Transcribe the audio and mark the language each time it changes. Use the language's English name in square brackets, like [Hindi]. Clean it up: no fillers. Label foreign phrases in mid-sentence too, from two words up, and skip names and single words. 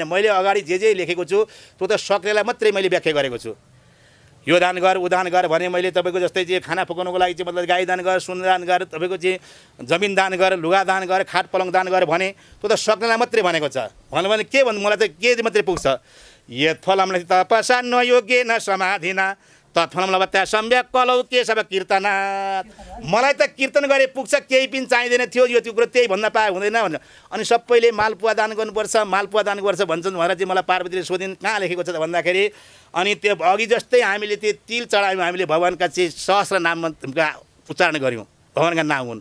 [Nepali] मैले अगाडि जे लेखेको छु त्यो त सक्नेलाई मात्रै मैले व्याख्या गरेको छु। यो दान गर उ दान गर भने मैले तपाईँको जस्तै चाहिँ खाना पकाउनुको लागि चाहिँ मतलब गाई दान गर, सुन दान गर, तपाईँको चाहिँ जमिन दान गर, लुगा दान गर, खाट पलङ दान गर भने त्यो त सक्नेलाई मात्रै भनेको छ। भन्नु भने के भन्नु, मलाई त के मात्रै पुग्छ। [Sanskrit] यत्फलमले तपसा न योग्य न समाधिना तत्फलम लभत्या सम्यक कलौ के सब कीर्तना। [Nepali] मलाई त कीर्तन गरे पुग्छ, केही पनि चाहिँदैन थियो। यो त्यो कुरो त्यही भन्न पाए हुँदैन भन्छ। अनि सबैले मालपुवा दान गर्नुपर्छ, मालपुवा दान गर्छ भन्छन् भनेर चाहिँ मलाई पार्वतीले सोधिन् कहाँ लेखेको छ त भन्दाखेरि, अनि त्यो अघि जस्तै हामीले त्यो तिल चढायौँ, हामीले भगवान्का चाहिँ सहस्र नामका उच्चारण गऱ्यौँ, भगवान्का नाम हुन्।